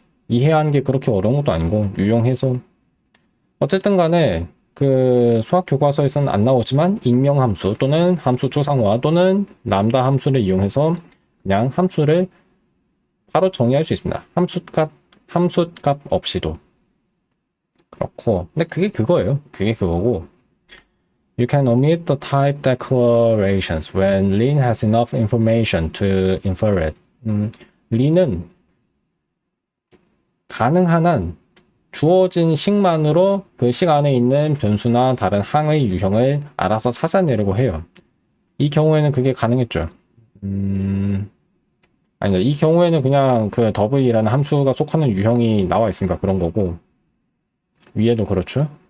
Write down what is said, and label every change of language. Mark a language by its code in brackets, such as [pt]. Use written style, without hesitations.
[ko] 이해하는 게 그렇게 어려운 것도 아니고 유용해서 어쨌든 간에 그 수학 교과서에서는 안 나오지만 인명함수 또는 함수 추상화 또는 람다 함수를 이용해서 그냥 함수를 바로 정의할 수 있습니다. 함수값 없이도. 그렇고 근데 그게 그거예요. 그게 그거고 [en] You can omit the type declarations when Lean has enough information to infer it. [ko] Lean은 가능한 한 주어진 식만으로 그 식 안에 있는 변수나 다른 항의 유형을 알아서 찾아내려고 해요. 이 경우에는 그게 가능했죠. 아니다. 이 경우에는 그냥 그 w라는 함수가 속하는 유형이 나와 있으니까 그런 거고 위에도 그렇죠.